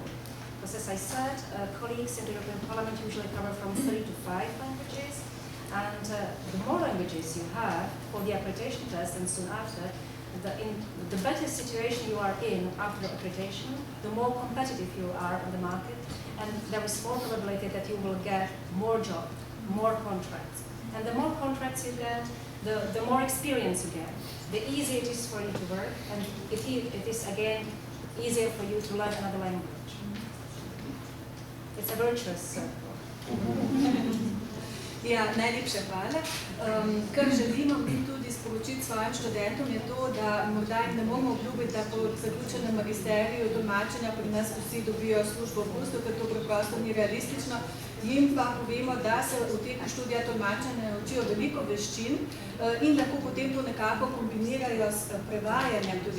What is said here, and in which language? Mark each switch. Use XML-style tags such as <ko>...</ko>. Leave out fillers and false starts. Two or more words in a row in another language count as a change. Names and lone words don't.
<en>Because as I said, colleagues in the European Parliament usually cover from 3 to 5 languages, and the more languages you have for the accreditation test and soon after, the better situation you are in after the accreditation, the more competitive you are on the market, and there is more probability that you will get more jobs, more contracts. And the more contracts you get, the more experience you get, the easier it is for you to work, and it is again easier for you to learn another language. It's a virtuous circle.</en> <sl>Ja, najlepša hvala. Kar želimo mi tudi sporočiti svojim študentom je to, da morda jim ne bomo obljubiti, da po zaključenem magisteriju tolmačenja pri nas vsi dobijo službo v Bruslju, ker to preprosto ni realistično. Jim pa povemo, da se v teku študija tolmačenja učijo veliko veščin in lahko potem to nekako kombinirajo s prevajanjem tudi.</sl>